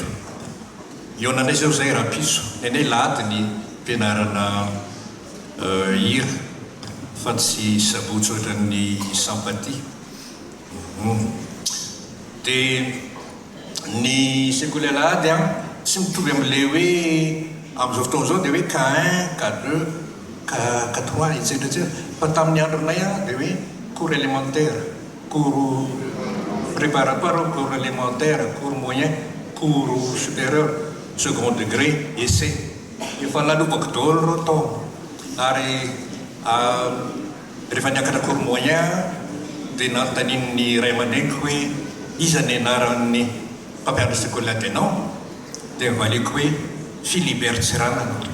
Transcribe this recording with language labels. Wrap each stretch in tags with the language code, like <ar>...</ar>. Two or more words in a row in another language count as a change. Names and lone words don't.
<mg>Eo nandray zao zay rapiso nendray lahady ny mpianarana hira fa tsy sabotsy ohatran'ny sampaty. Dia ny sekolelady tsy mitovy amin'ilay hoe amin'izao fotoan'izao dia hoe K1, K2, K3 etc etc, fa tamin'ny andronay dia hoe</mg> <fr>cours élémentaire, cours préparatoire, cours élémentaire, cours moyen, cours supérieur, second degré, essai.</fr> <mg>Efa nalovako daholo reo tao, ary rehefa niakatra</mg> <fr>cours moyen</fr> <mg>dia nanontaniany ray aman-dreniko hoe iza ny anaran'ny mpampianatra sekolelady anao, dia nivaliko hoe Philibert Tsiranana.</mg>